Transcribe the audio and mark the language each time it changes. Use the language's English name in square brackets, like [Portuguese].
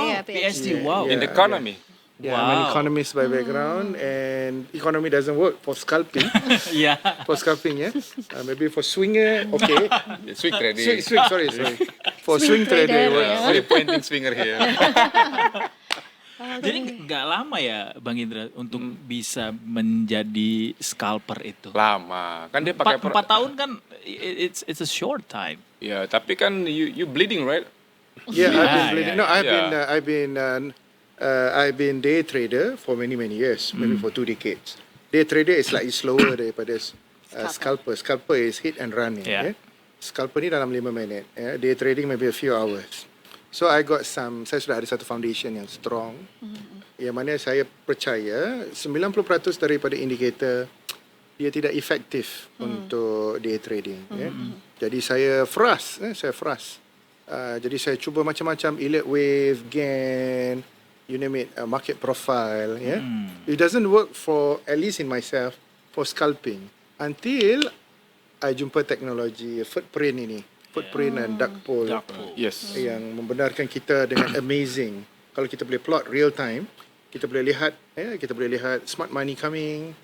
[English] PhD, wow. in the economy. Yeah, I'm an economist by background, and economy doesn't work for scalping. For scalping, maybe for swinger, okay. Swing trading. Sorry. For swing trader, Only pointing swinger here. [Indonesian] Jadi nggak lama ya Bang Indra untuk bisa menjadi scalper itu? Lama. Kan dia pakai [English] 4 tahun kan it's a short time. Ya, tapi kan you bleeding, right? Yeah, I've been bleeding. No, Yeah. I've been day trader for many years, maybe for 2 decades. Day trader is slightly slower daripada scalper. Scalper is hit and run. Scalper ni dalam 5 minit. Day trading maybe a few hours. [Malay] So I got saya sudah ada satu foundation yang strong, yang mana saya percaya 90% daripada indikator dia tidak efektif untuk day trading. Jadi saya frust. Jadi saya cuba macam-macam, elite wave, gain, you name it, market profile. [English] It doesn't work for, at least in myself, for scalping until [Malay] I jumpa teknologi footprint ini, footprint dan dark pool, [English] Yes. [Malay] yang membenarkan kita dengan amazing. Kalau kita boleh plot real time, kita boleh lihat, kita boleh lihat smart money coming,